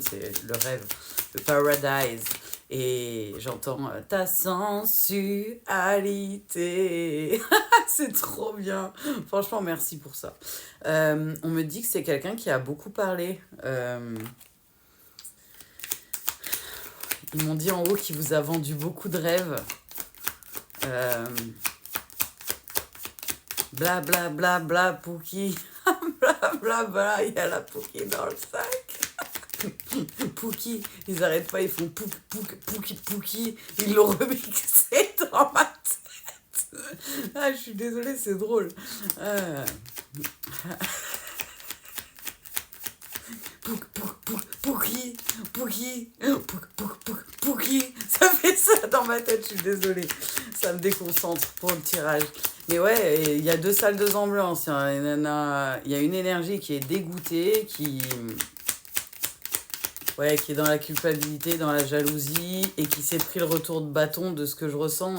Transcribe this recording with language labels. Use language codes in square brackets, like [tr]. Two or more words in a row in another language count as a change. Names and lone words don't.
[fr] C'est le rêve, le paradise. Et j'entends ta sensualité. C'est trop bien. Franchement, merci pour ça. On me dit que c'est quelqu'un qui a beaucoup parlé. Ils m'ont dit en haut qu'il vous a vendu beaucoup de rêves. Euh, Bla bla bla bla Pookie. Bla bla bla, il y a la Pookie dans le sac. Pookie, ils arrêtent pas, ils font pouk pouk Pookie Pookie. Ils l'ont remixé dans ma tête. Ah, je suis désolée, c'est drôle. Euh, Pouk pouk pouk Pookie Pookie Pouk pouk pouk Pookie. Ça fait ça dans ma tête, je suis désolée. Ça me déconcentre pour le tirage. Mais ouais, il y a deux salles, deux ambiances. Il y a une énergie qui est dégoûtée, ouais, qui est dans la culpabilité, dans la jalousie, et qui s'est pris le retour de bâton de ce que je ressens.